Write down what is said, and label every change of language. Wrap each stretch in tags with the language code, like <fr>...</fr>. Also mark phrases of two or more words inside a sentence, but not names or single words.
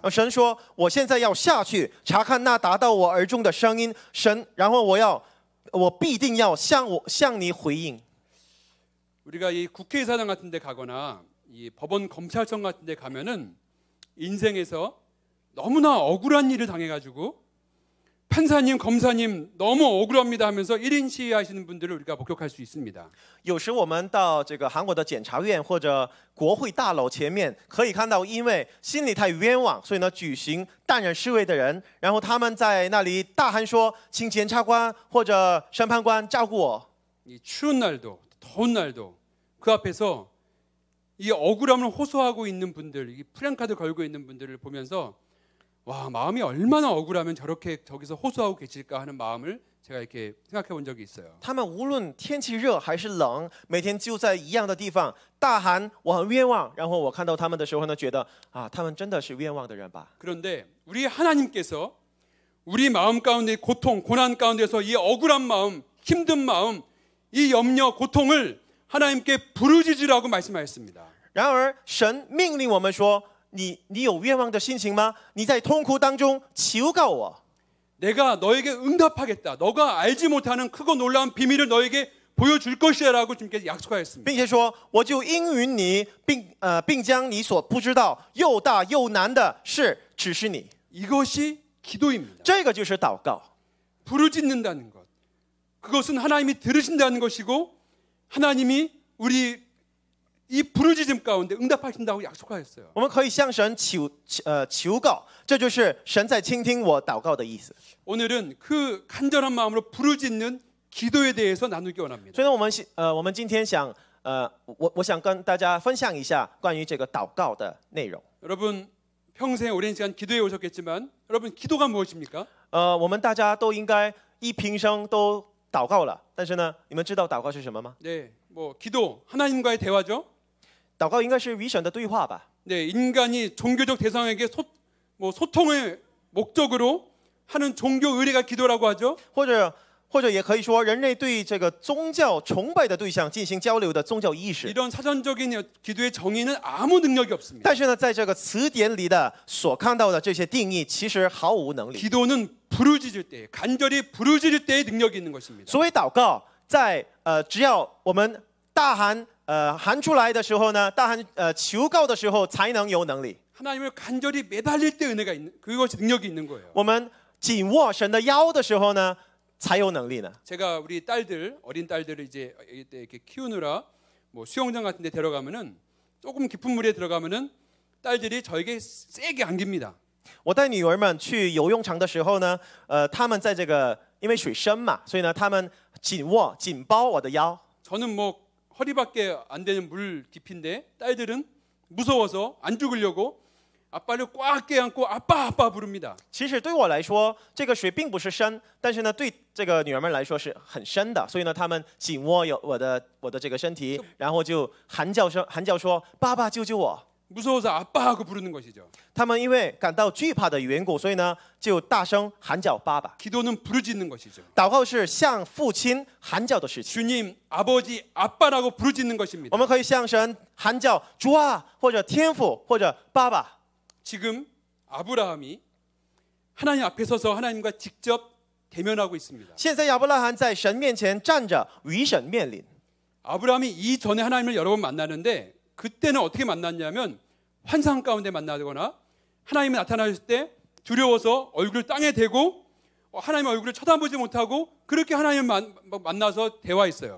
<zh>神说：“我现在要下去查看那达到我耳中的声音。神，然后我必定要向你回应。”</zh> <ko>우리가 이 국회의사당 같은 데 가거나 이 법원 검찰청 같은 데 가면은 인생에서 너무나 억울한 일을 당해가지고 판사님, 검사님 너무 억울합니다 하면서 1인 시위하시는 분들을 우리가 목격할 수 있습니다.</ko> <zh>有时我们到这个韩国的检察院或者国会大楼前面，可以看到因为心里太冤枉，所以呢举行淡然示威的人，然后他们在那里大喊说：“请检察官或者审判官照顾我。”</zh> <ko>이 추운 날도 더운 날도 그 앞에서 이 억울함을 호소하고 있는 분들, 이 프랭카드 걸고 있는 분들을 보면서 와, 마음이 얼마나 억울하면 저렇게 저기서 호소하고 계실까 하는 마음을 제가 이렇게 생각해 본 적이 있어요.</ko> <zh>他们无论天气热还是冷，每天就在一样的地方大喊“我很冤枉”。然后我看到他们的时候呢，觉得啊，他们真的是冤枉的人吧。</zh> <ko>그런데 우리 하나님께서 우리 마음 가운데 고통, 고난 가운데서 이 억울한 마음, 힘든 마음, 이 염려, 고통을 하나님께 부르짖으라고 말씀하셨습니다.</ko> <zh>然而神命令我们说：“你有冤枉的心情吗？你在痛苦当中求告我。”</zh> <ko>내가 너에게 응답하겠다. 너가 알지 못하는 크고 놀라운 비밀을 너에게 보여줄 것이라고 주님께서 약속하셨습니다.</ko> <zh>并且说，我就应允你，并将你所不知道又大又难的事指示你。</zh> <ko>이것이 기도입니다.</ko> <zh>这个就是祷告。</zh> <ko>부르짖는다는 것. 그것은 하나님이 들으신다는 것이고 하나님이 우리 이 부르짖음 가운데 응답하신다고 약속하셨어요.</ko> <zh>我们可以向神求告，这就是神在倾听我祷告的意思。</zh> <ko>오늘은 그 간절한 마음으로 부르짖는 기도에 대해서 나누기 원합니다.</ko> <zh>所以呢，我们今天我想跟大家分享一下关于这个祷告的内容。</zh> <ko>여러분 평생 오랜 시간 기도해 오셨겠지만 여러분 기도가 무엇입니까?</ko> <zh>我们大家都应该平生都祷告了，但是呢，你们知道祷告是什么吗？</zh> <ko>네, 뭐 기도 하나님과의 대화죠.</ko> <zh>祷告应该是与神的对话吧。</zh> <ko>네, 인간이 종교적 대상에게 소통의 목적으로 하는 종교 의례가 기도라고 하죠.</ko> <zh>或者或者也可以说，人类对这个宗教崇拜的对象进行交流的宗教意识。</zh> <ko>이런 사전적인 기도의 정의는 아무 능력이 없습니다.</ko> <zh>但是呢，在这个词典里的所看到的这些定义，其实毫无能力。</zh> <ko>기도는 부르짖을 때, 간절히 부르짖을 때의 능력이 있는 것입니다.</ko> <zh>所谓祷告，在只要我们大喊喊出来的时候呢，大喊求告的时候，才能有能力。</zh> <ko>하나님을 간절히 매달릴 때 은혜가 있는 그것이 능력이 있는 거예요.</ko> <zh>我们紧握神的腰的时候呢，才有能力呢。</zh> <ko>제가 우리 딸들, 어린 딸들을 이제 이렇게 키우느라 뭐 수영장 같은 데 데려가면은 조금 깊은 물에 들어가면은 딸들이 저에게 세게 안깁니다.</ko> <zh>我带女儿们去游泳场的时候呢，她们在这个因为水深嘛，所以呢，她们紧抱我的腰。</zh> <ko>저는 뭐 허리밖에 안 되는 물 깊이인데 딸들은 무서워서 안 죽으려고 아빠를 꽉 껴안고 아빠 아빠 부릅니다.</ko> <zh>其实对我来说，这个水并不是深，但是呢，对这个女儿们来说是很深的，所以呢，她们紧握有我的这个身体，然后就喊叫说：“爸爸救救我！”</zh> <ko>무서워서 아빠 하고 부르는 것이죠.</ko> <zh>他们因为感到惧怕的缘故，所以呢，就大声喊叫爸爸。</zh> <ko>기도는 부르짖는 것이죠.</ko> <zh>祷告是向父亲喊叫的事情。</zh> <ko>주님, 아버지, 아빠라고 부르짖는</ko> <zh>我</zh> <ko>것입니다.</ko> <zh>们可以向神喊叫主啊，或者天父，或者爸爸。</zh> <ko>지금 아브라함이 하나님 앞에 서서 하나님과 직접 대면하고 있습니다.</ko> <zh>现在亚伯拉罕在神面前站着，与神面临。</zh> <ko>아브라함이 이전에 하나님을 여러 번 만나는데 그때는 어떻게 만났냐면 환상 가운데 만나거나 하나님이 나타나실 때 두려워서 얼굴을 땅에 대고 하나님의 얼굴을 쳐다보지 못하고 그렇게 하나님을 만나서 대화했어요.</ko>